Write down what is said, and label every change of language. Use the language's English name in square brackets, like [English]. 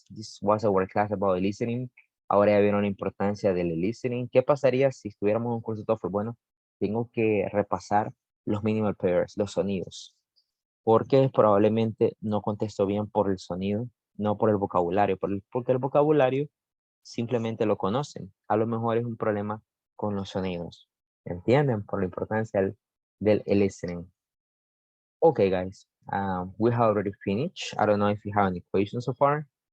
[English] This was our class about listening. [Spanish] Ahora ya vieron la importancia del listening. ¿Qué pasaría si estuviéramos en un curso de TOEFL? Bueno, tengo que repasar los minimal pairs, los sonidos. Porque probablemente no contesto bien por el sonido, no por el vocabulario, porque el vocabulario simplemente lo conocen. A lo mejor es un problema con los sonidos. ¿Entienden? Por la importancia del listening. [English] Okay, guys, we have already finished. I don't know if you have any questions so far.